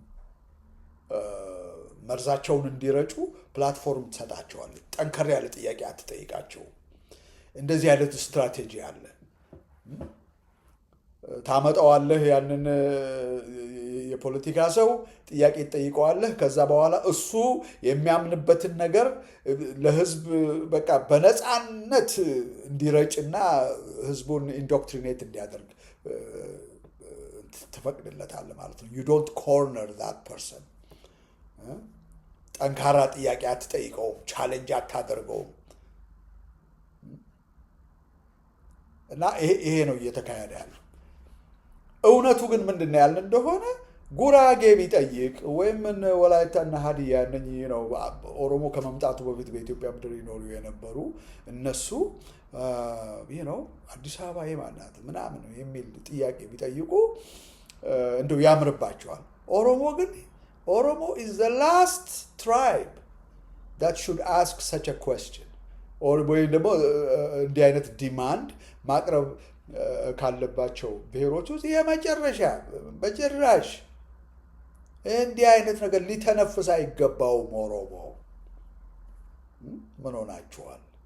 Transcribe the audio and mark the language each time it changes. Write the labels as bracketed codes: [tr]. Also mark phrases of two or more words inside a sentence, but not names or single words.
[am] መርዛቸውን እንዲረጩ ፕላትፎርም ትሰጣቸዋለች። ጠንከር ያለ ጥያቄ አትጠይቃቸው። እንደዚህ አይነት ስትራቴጂ አለ። ታመጣዋለህ ያንን የፖለቲካ ሰው ጥያቄ ትጠይቀዋለህ። ከዛ በኋላ እሱ የሚያምንበትን ነገር ለህዝብ በቃ በነፃነት እንዲረጭና ህዝቡን ኢንዶክትሪኔት እንዲያደርግ ትፈቅድለታለህ ማለት ነው። [en] you don't corner that person። [am] ጠንካራ ጥያቄ አትጠይቀውም፣ ቻሌንጅ አታደርገውም። እና ይሄ ነው እየተካሄደ ያለው። እውነቱ ግን ምንድነው ያልን እንደሆነ ጉራጌ ቢጠይቅ ወይም ወላይታና ሀዲያ እነኚህ ነው ኦሮሞ ከመምጣቱ በፊት በኢትዮጵያ ምድር ይኖሩ የነበሩ እነሱ ነው አዲስ አበባ የማናት ምናምን የሚል ጥያቄ ቢጠይቁ እንደው ያምርባቸዋል። ኦሮሞ [en] is the last tribe that should ask such a question [am] ወይ ደግሞ እንዲህ አይነት ዲማንድ ማቅረብ ካለባቸው ብሔሮች ውስጥ የመጨረሻ በጭራሽ እንዲህ አይነት ነገር ሊተነፍስ አይገባውም። ኦሮሞ ምን ሆናችኋል?